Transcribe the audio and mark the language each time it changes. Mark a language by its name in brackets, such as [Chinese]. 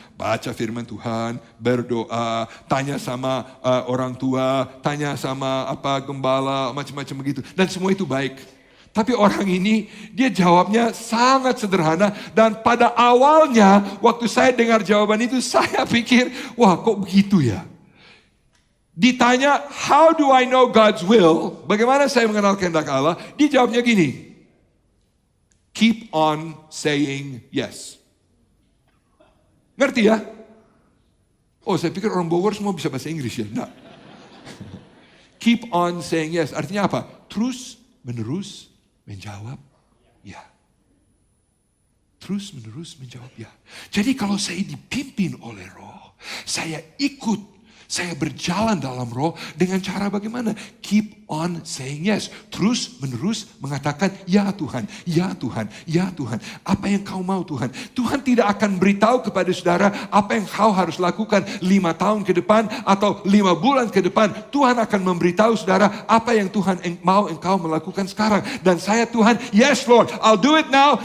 [Indonesian] Baca firman Tuhan, berdoa, tanya sama orang tua, tanya sama gembala, macam-macam begitu. Dan semua itu baik. Tapi orang ini, dia jawabnya sangat sederhana. Dan pada awalnya, waktu saya dengar jawaban itu, saya pikir, wah kok begitu ya? Ditanya, [English] how do I know God's will? [Indonesian] Bagaimana saya mengenal kehendak Allah? Dia jawabnya gini, [English] keep on saying yes. [Indonesian] Ngerti ya? Oh, saya pikir orang Bogor semua bisa bahasa Inggris ya. Nah. [English] Keep on saying yes. [Indonesian] Artinya apa? Terus menerus menjawab ya. Terus menerus menjawab ya. Jadi kalau saya dipimpin oleh Roh, saya ikut, saya berjalan dalam Roh dengan cara bagaimana? [English] Keep on saying yes. [Indonesian] Terus menerus mengatakan, ya Tuhan, ya Tuhan, ya Tuhan. Apa yang kau mau Tuhan? Tuhan tidak akan beritahu kepada saudara apa yang kau harus lakukan 5 tahun ke depan atau 5 bulan ke depan. Tuhan akan memberitahu saudara apa yang Tuhan mau engkau melakukan sekarang. Dan saya Tuhan, [English] yes Lord, I'll do it now.